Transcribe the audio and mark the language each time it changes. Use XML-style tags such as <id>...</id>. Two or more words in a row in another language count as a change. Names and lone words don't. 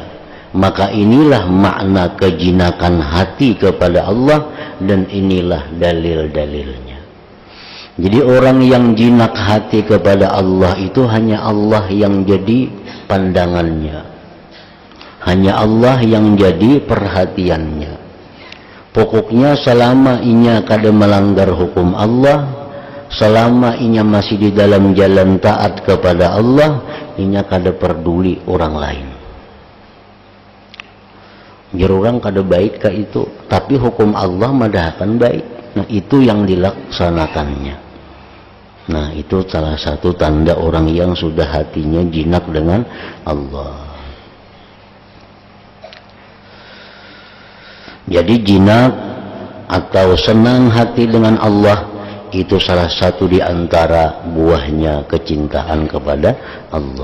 <id>Maka inilah makna kejinakan hati kepada Allah dan inilah dalil-dalilnya. Jadi orang yang jinak hati kepada Allah itu hanya Allah yang jadi pandangannya, hanya Allah yang jadi perhatiannya. Pokoknya selama inya kada melanggar hukum Allah, selama inya masih di dalam jalan taat kepada Allah, inya kada peduli orang lain. Jadi orang kada baik ke itu, tapi hukum Allah madahakan baik. Nah, itu yang dilaksanakannya. Nah, itu salah satu tanda orang yang sudah hatinya jinak dengan Allah. Jadi jinak atau senang hati dengan Allah itu salah satu di antara buahnya kecintaan kepada Allah.</id>